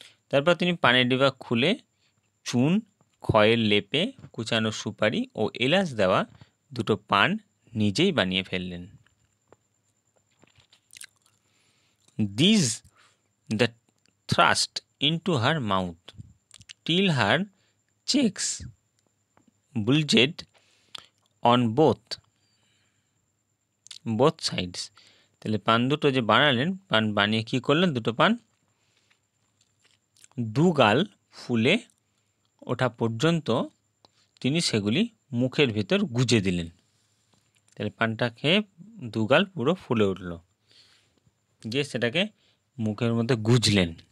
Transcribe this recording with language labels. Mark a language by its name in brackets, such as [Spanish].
[Bangla] তারপর তিনি পানের ডিবা খুলে চুন, খয়ের লেপে, কুচানো সুপারি ও এলাচ দেওয়া 2টো পান নিজেই বানিয়ে ফেললেন। [English] These the thrust into her mouth till her cheeks bulged on both sides। [Bangla] তাহলে পান দুটো যে বানালেন, পান বানিয়ে কী করলেন? 2টো পান 2 গাল ফুলে ওঠা পর্যন্ত তিনি সেগুলি মুখের ভেতর গুজে দিলেন। তাহলে পানটা খেয়ে 2 গাল পুরো ফুলে উঠল, যে সেটাকে মুখের মধ্যে গুজলেন।